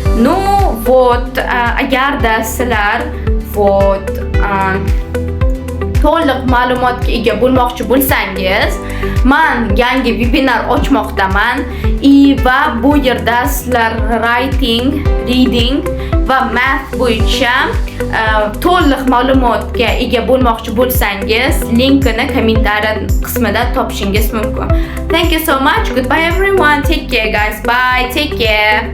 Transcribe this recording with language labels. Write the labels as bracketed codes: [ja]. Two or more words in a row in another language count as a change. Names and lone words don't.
[uz] agarda sizlar to'liq ma'lumotga ega bo'lmoqchi bo'lsangiz, men yangi webinar ochmoqdaman va bu yerda sizlar [en] writing, reading [uz] va math bo'yicha to'liq ma'lumotga ega bo'lmoqchi bo'lsangiz, linkini kommentariy qismida topishingiz mumkin. [en] Thank you so much. Goodbye everyone. Take care guys. Bye. Take care.